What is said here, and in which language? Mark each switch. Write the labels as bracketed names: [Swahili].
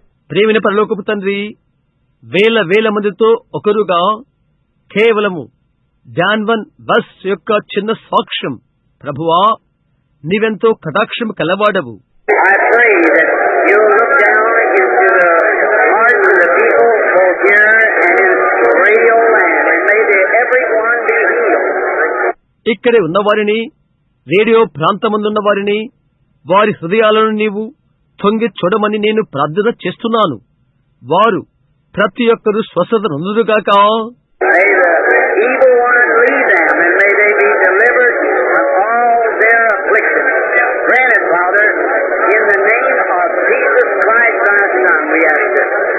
[Telugu] ప్రేమిన పరలోకపు తండ్రి, వేల వేల మందితో ఒకరుగా కేవలము జాన్వన్ బస్ యొక్క చిన్న సాక్ష్యం, ప్రభువా నీవెంతో కటాక్షము కలవాడవు. [English] I pray that you'll look down into the hearts of the people both here and in radio land, and may everyone be healed. [Telugu] ఇక్కడే ఉన్నవారిని, రేడియో ప్రాంతమందున్న వారిని, వారి హృదయాలను నీవు తొంగి చూడమని నేను ప్రార్థన చేస్తున్నాను. వారు ప్రతి ఒక్కరూ స్వస్థత నొందుదుగాక. [English] May the evil one leave them, and may they be delivered from all their afflictions. Grant it, Father, in the name of Jesus Christ, Thy Son, we ask it.